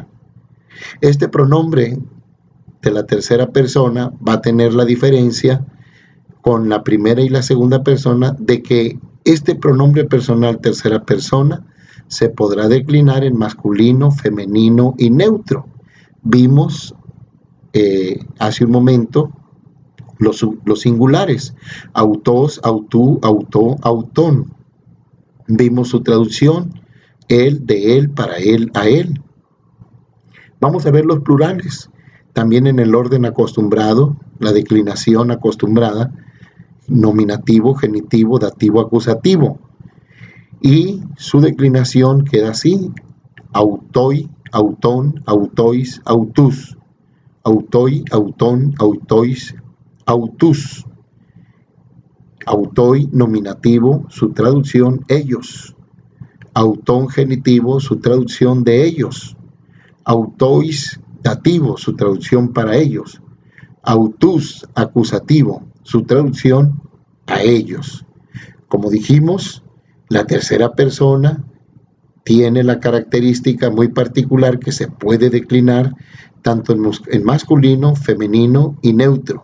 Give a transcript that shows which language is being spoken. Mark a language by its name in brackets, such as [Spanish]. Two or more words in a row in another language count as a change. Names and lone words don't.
[Spanish] Este pronombre de la tercera persona va a tener la diferencia con la primera y la segunda persona de que este pronombre personal tercera persona se podrá declinar en masculino, femenino y neutro. Vimos hace un momento los singulares: autos, [Greek] αὐτοῦ, αὐτῷ, αὐτόν. [Spanish] Vimos su traducción: él, de él, para él, a él. Vamos a ver los plurales. También en el orden acostumbrado, la declinación acostumbrada: nominativo, genitivo, dativo, acusativo. Y su declinación queda así: [Greek] αὐτοί, αὐτῶν, αὐτοῖς, αὐτούς. Αὐτοί, αὐτῶν, αὐτοῖς, αὐτούς. [Spanish] Autoi, nominativo, su traducción ellos. Autón, genitivo, su traducción de ellos. Autois, dativo, su traducción para ellos. Autus, acusativo, su traducción a ellos. Como dijimos, la tercera persona tiene la característica muy particular que se puede declinar tanto en masculino, femenino y neutro.